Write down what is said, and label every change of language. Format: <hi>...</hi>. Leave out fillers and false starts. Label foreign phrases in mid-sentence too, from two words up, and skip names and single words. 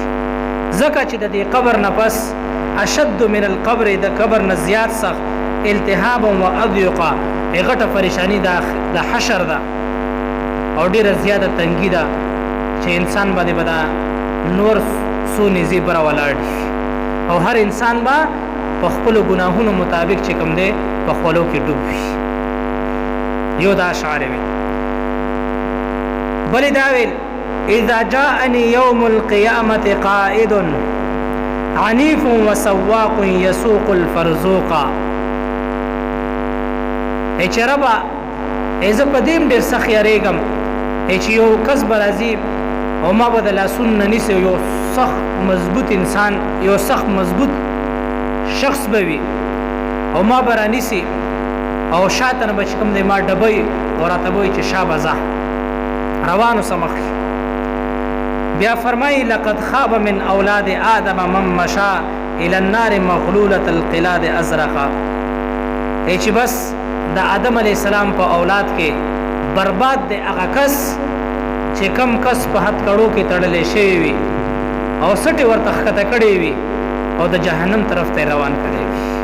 <ps>ځکه چې د دې قبر نه پس</ps> <ar>اشد من القبر</ar> <ps>د قبر نه زیات سخت</ps> <ar>التهابا و اضیقا</ar> <ps>غټه پریشانی د حشر ده او ډیره زیاده تنګي ده چې انسان باندې به دا نور څو نیزې بره ولاړ او هر انسان به په خپلو ګناهونو مطابق چې کوم دی په خولو کې ډوب وي. یو دا اشعار وي. بلې دا ویل:</ps> <ar>اذا جاءني يوم القيامة قائد عنيف وسواق يسوق الفرزوق.</ar> <ps>چې ربا زه په دې ډېر سخت یریږم چې یو کس به راځي او ما به د لاسونه نیسي یو سخت مضبوط انسان یو سخت مضبوط شخص به وي او ما به رانیسي او شاته نه به چې کوم دی ما ډبوي او راته به وایي چې شابه ځه روان اوسه مخکې. بیا فرمایي:</ps> <ar>لقد خاب من اولاد آدم من مشى الى النار مغلولة القلاد ازرقا.</ar> <ps>چې بس د آدم</ps> <ar>علیه السلام</ar> <ps>په اولاد کې برباد دی هغه کس چې کم کس په هتکړو کې تړلی شوی وي او سټې ورته ښکته کړې وي او د جهنم طرف ته روان کړی وي.</ps>